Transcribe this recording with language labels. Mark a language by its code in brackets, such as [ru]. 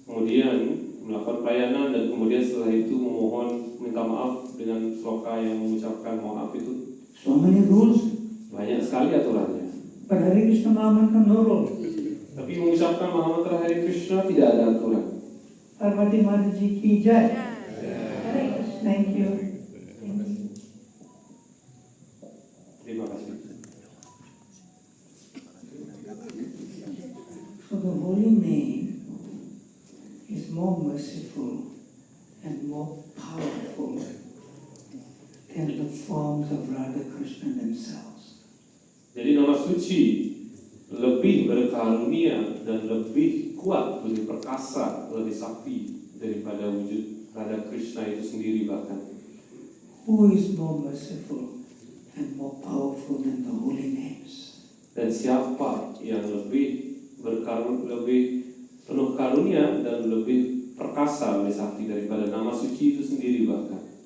[id] kemudian melakukan pelayanan dan kemudian setelah itu memohon minta maaf dengan sloka yang mengucapkan maaf itu. [en] So many rules, [id] Banyak sekali aturannya. [en] but Hare Krishna Mahamantra no rule. [id] Tapi mengucapkan Mahamantra Hare Krishna tidak ada aturan. [hi] Parvati Mataji ki jai. [en] Thank you. [id] Terima kasih. [en] So the holy name is more merciful and more powerful than the forms of Radha Krishna themselves. [id] Jadi nama suci lebih berkarunia dan lebih kuat, lebih perkasa, lebih sakti daripada wujud Radha Krishna itu sendiri bahkan. [en] Who is more merciful and more powerful than the holy names? [id] Dan siapa yang lebih lebih penuh karunia dan lebih perkasa, lebih sakti daripada nama suci itu sendiri bahkan.